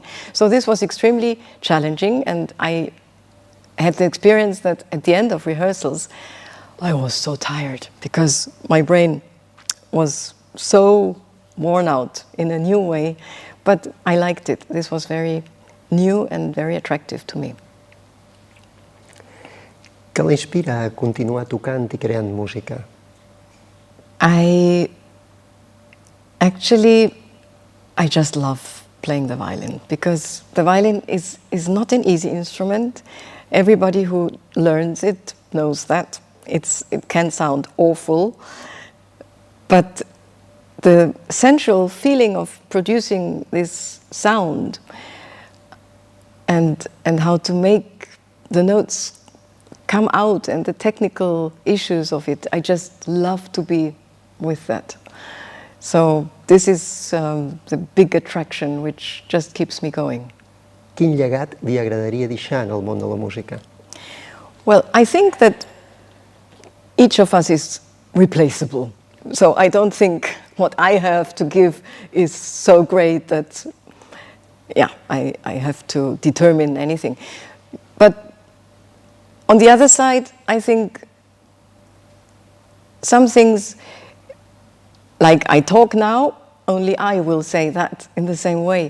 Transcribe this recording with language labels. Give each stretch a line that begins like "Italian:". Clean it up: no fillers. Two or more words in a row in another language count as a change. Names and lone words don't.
English: So this was extremely challenging, and I had the experience that at the end of rehearsals, I was so tired because my brain was so worn out in a new way, but I liked it. This was very new and very attractive to me.
Catalan: Què l'inspira a continuar tocant i creant música?
English: I just love playing the violin, because the violin is not an easy instrument. Everybody who learns it knows that. It can sound awful, but the sensual feeling of producing this sound and how to make the notes come out and the technical issues of it, I just love to be with that. So this is the big attraction which just keeps me going.
Catalan: Quin llegat li agradaria deixar en el món de la música?
English: Well, I think that each of us is replaceable. So I don't think what I have to give is so great that, yeah, I have to determine anything. But on the other side, I think some things, like I talk now, only I will say that in the same way.